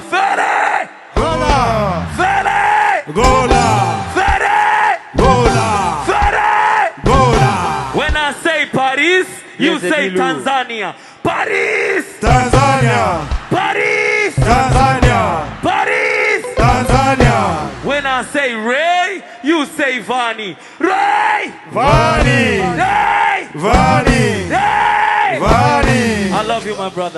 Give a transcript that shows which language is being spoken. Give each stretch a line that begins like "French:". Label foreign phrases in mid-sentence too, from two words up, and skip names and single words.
English: Fere! Gola! Fere! Gola! Fere! Gola! Fere! Gola! When I say Paris, you say Tanzania. Paris! Tanzania! Paris! Tanzania! Paris! Tanzania! When I say Ray, you say Vani. Ray! Vani! Ray! Vani! Ray! Vani! I love you, my brother.